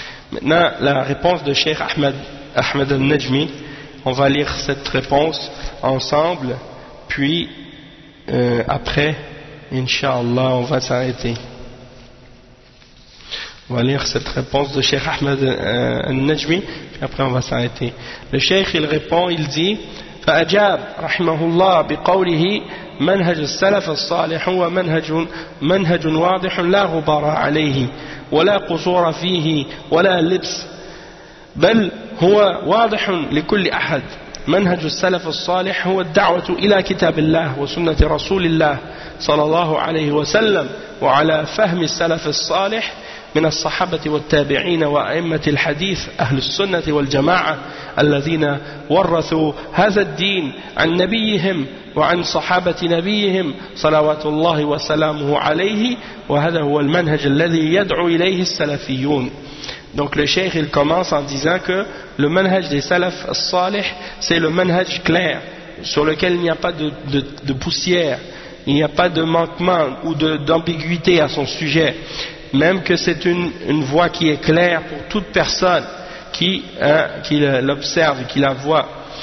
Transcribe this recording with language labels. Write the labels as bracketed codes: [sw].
[fr] Maintenant, la réponse de Cheikh Ahmed al-Najmi, on va lire cette réponse ensemble, puis après, Inch'Allah, on va s'arrêter. On va lire cette réponse de Cheikh Ahmed al-Najmi, puis après on va s'arrêter. Le Cheikh, il répond, il dit: [ar] فأجاب رحمه الله بقوله منهج السلف الصالح هو منهج واضح لا غبار عليه ولا قصور فيه ولا لبس بل هو واضح لكل أحد. منهج السلف الصالح هو الدعوة إلى كتاب الله وسنة رسول الله صلى الله عليه وسلم وعلى فهم السلف الصالح من الصحابة والتابعين وأئمة الحديث أهل السنة والجماعة الذين ورثوا هذا الدين عن نبيهم وعن صحابة نبيهم صلوات الله وسلامه عليه وهذا هو المنهج الذي يدعو إليه السلفيون. [fr] Donc le cheikh il commence en disant que le manhaj des salaf salih, c'est le manhaj clair sur lequel il n'y a pas de poussière, il n'y a pas de manquement ou d'ambiguïté à son sujet, même que c'est une voie qui est claire pour toute personne qui l'observe, qui la voit.